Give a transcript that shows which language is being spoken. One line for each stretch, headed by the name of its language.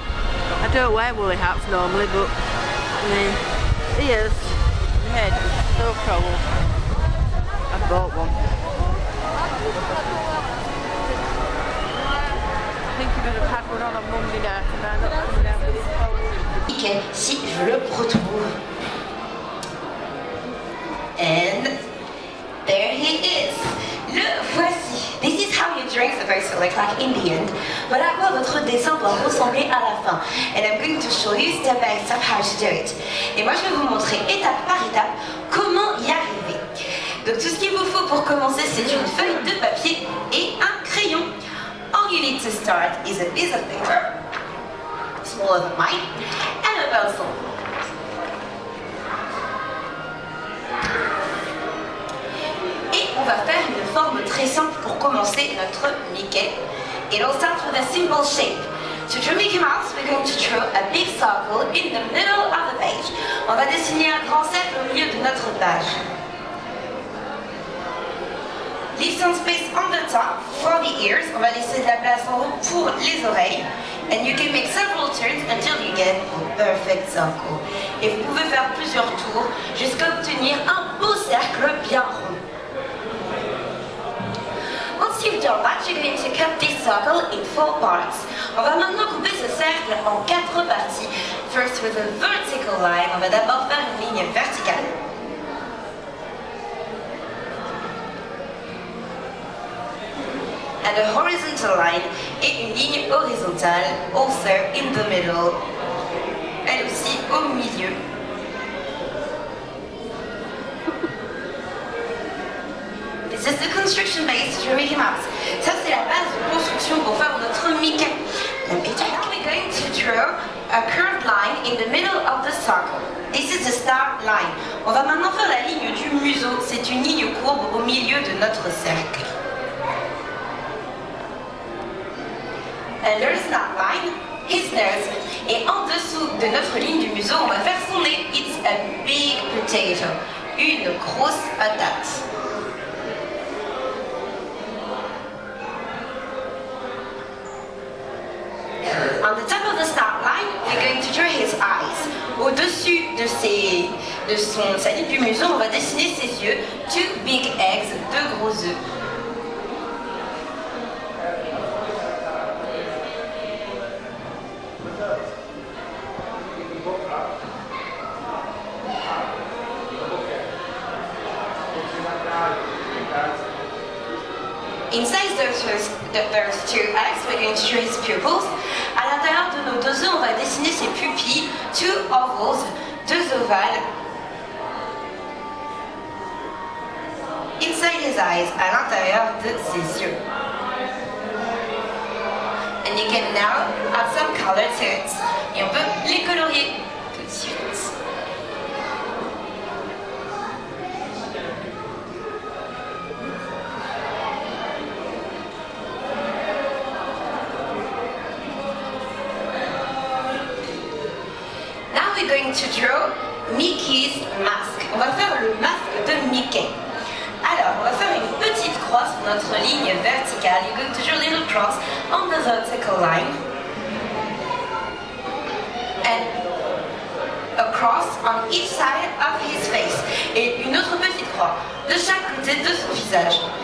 English: I don't wear woolly hats normally, but I mean, ears, my head is so cold. I bought one. I think you would have had one on Monday night and I'm not coming down with this cold.
French: Mickey, si je le retrouve.
English: And there he is.
French: Le voici.
English: This is how your drink's supposed to look like in the end.
French: Voilà à quoi votre dessin doit ressembler à la fin.
English: And I'm going to show you step by step how to do it.
French: Et moi je vais vous montrer étape par étape comment y arriver. Donc tout ce qu'il vous faut pour commencer, c'est une feuille de papier et un crayon.
English: All you need to start is a piece of paper, smaller than mine, and a pencil.
French: Et on va faire une forme très simple pour commencer notre Mickey.
English: It'll start with a simple shape. To draw Mickey Mouse, we're going to draw a big circle in the middle of the page.
French: On va dessiner un grand cercle au milieu de notre page.
English: Leave some space on the top for the ears.
French: On va laisser de la place en haut pour les oreilles.
English: And you can make several turns until you get a perfect circle.
French: Et vous pouvez faire plusieurs tours jusqu'à obtenir un beau cercle bien rond.
English: Once you've done that, you're going to cut this circle in 4 parts.
French: On va maintenant couper ce cercle en 4 parties.
English: First with a vertical line.
French: On va d'abord faire une ligne verticale.
English: And a horizontal line
French: et une ligne horizontale,
English: also in the middle,
French: elle aussi au milieu.
English: This is the construction base for Mickey Mouse.
French: Ça c'est la base de construction pour faire notre Mickey.
English: Now we're going to draw a curved line in the middle of the circle. This is the start line.
French: On va maintenant faire la ligne du museau. C'est une ligne courbe au milieu de notre cercle.
English: There's that line, his nose.
French: Et en dessous de notre ligne du museau, on va faire son nez.
English: It's a big potato.
French: Une grosse patate.
English: On the top of the start line, we're going to draw his eyes.
French: Au-dessus de sa ligne du museau, on va dessiner ses yeux.
English: 2 big eggs,
French: 2 gros œufs.
English: Inside those 2 eggs, we're going to draw his pupils.
French: À l'intérieur de nos 2 œufs, on va dessiner ses pupilles, 2 ovals, 2 ovales.
English: Inside his eyes,
French: à l'intérieur de ses yeux.
English: And you can now add some color to it.
French: Et on peut les colorier tout de suite.
English: We're going to draw Mickey's mask.
French: On va faire le masque de Mickey. Alors, on va faire une petite croix sur notre ligne verticale.
English: You're going to draw a little cross on the vertical line. And a cross on each side of his face.
French: Et une autre petite croix de chaque côté de son visage.